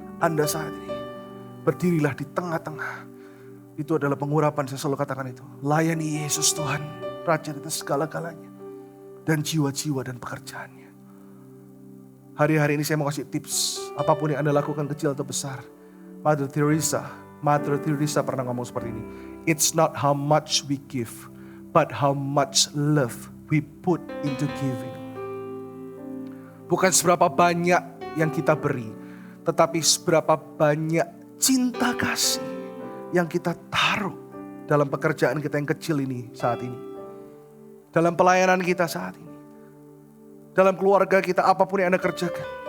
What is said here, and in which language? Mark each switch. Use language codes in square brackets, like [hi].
[id] Anda saat ini berdirilah di tengah-tengah. Itu adalah pengurapan, saya selalu katakan itu. Layani Yesus Tuhan, Raja atas segala-galanya. Dan jiwa-jiwa dan pekerjaannya. Hari-hari ini saya mau kasih tips. Apapun yang Anda lakukan kecil atau besar. Mother Teresa pernah ngomong seperti ini. [en] It's not how much we give, but how much love we put into giving. [id] Bukan seberapa banyak yang kita beri, tetapi seberapa banyak cinta kasih yang kita taruh dalam pekerjaan kita yang kecil ini saat ini. Dalam pelayanan kita saat ini. Dalam keluarga kita, apapun yang Anda kerjakan.